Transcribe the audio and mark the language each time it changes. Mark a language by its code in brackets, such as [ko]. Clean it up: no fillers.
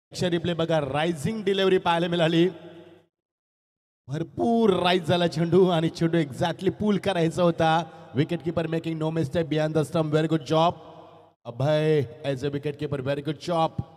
[mr] Replay बघा. Rising delivery पाहायला मिळाली. भरपूर राईज झाला चेंडू आणि चेंडू एक्झॅक्टली पूल करायचा होता. [en] Wicket keeper making no mistake behind the stump. Very good job Abhay as a wicket keeper. Very good job.